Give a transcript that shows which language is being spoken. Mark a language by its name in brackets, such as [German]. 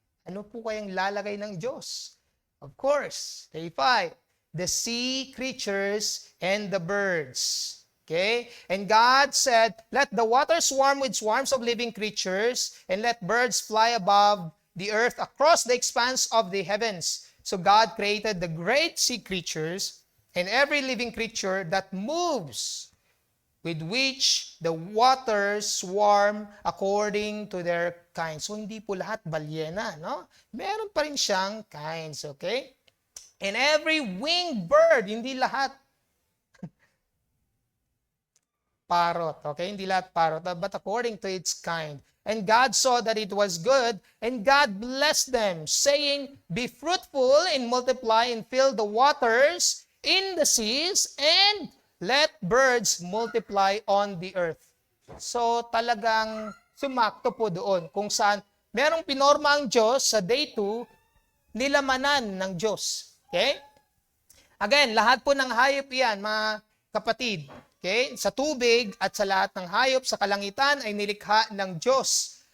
[Filipino] Ano po kayang lalagay ng Diyos? [English] Of course, day 5. The sea creatures and the birds. Okay? And God said, let the water swarm with swarms of living creatures, and let birds fly above the earth across the expanse of the heavens. So God created the great sea creatures and every living creature that moves, with which the waters swarm according to their kinds. [Filipino] So, hindi po lahat balyena, no? Meron pa rin siyang kinds, okay? [English] And every winged bird, [Filipino] hindi lahat [English] parrot, okay? [Filipino] Hindi lahat parrot, [English] but according to its kind. And God saw that it was good, and God blessed them, saying, be fruitful and multiply and fill the waters in the seas, and let birds multiply on the earth. [Filipino] So, talagang sumakto po doon kung saan merong pinorma ang Diyos sa day 2, nilamanan ng Diyos. Okay? Again, lahat po ng hayop yan, mga kapatid. Okay? Sa tubig at sa lahat ng hayop sa kalangitan ay nilikha ng Diyos.